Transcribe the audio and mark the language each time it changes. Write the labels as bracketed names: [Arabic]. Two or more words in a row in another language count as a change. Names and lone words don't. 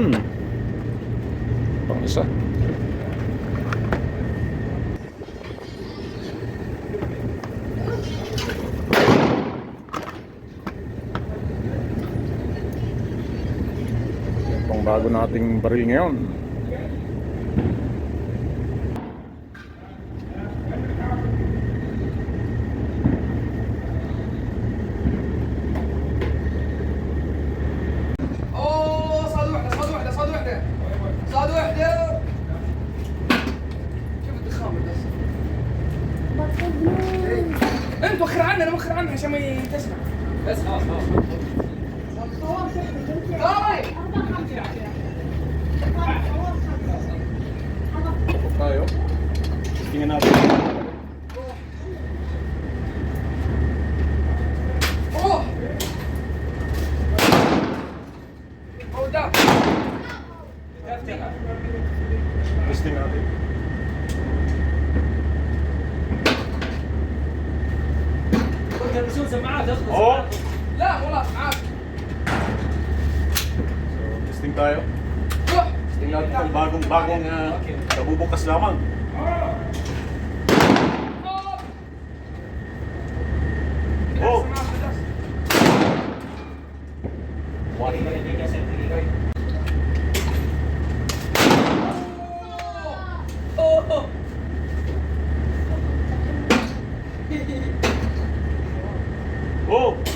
[Filipino] Pang isa. Yan pang bago nating baril ngayon. [Arabic] صاد وحده شوف الدخان بس انت وخر عنها انا وخر عنها عشان ما تسمع بس خلاص [Filipino] Tayo. Tingnan natin. [English] اوه hold up [Filipino] Testing natin. Oo. [Arabic] لا والله عادي [Filipino] So, testing tayo. [Arabic] روح [Filipino] Testing natin itong bagong nabubukas lamang. Oh! Oh!